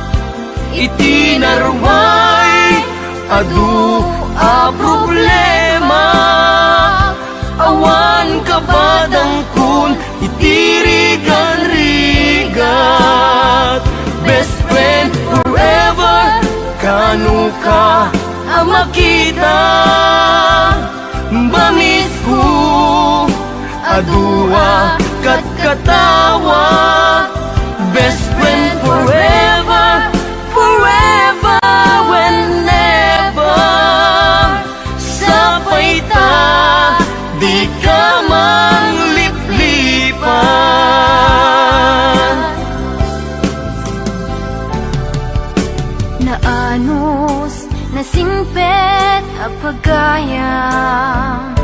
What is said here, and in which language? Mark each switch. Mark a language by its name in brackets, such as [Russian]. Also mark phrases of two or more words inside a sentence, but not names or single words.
[Iloko] Itinarway adu a problema, awan kabadang kun itirigan-rigat. [English] Best friend forever, [Iloko] kanu ka makita. Bamis ko adua kat katawa. [English] Best friend forever, forever whenever. [Iloko] Sapay ta di ka mangliplipan. Naanos nasingpet a pagayam.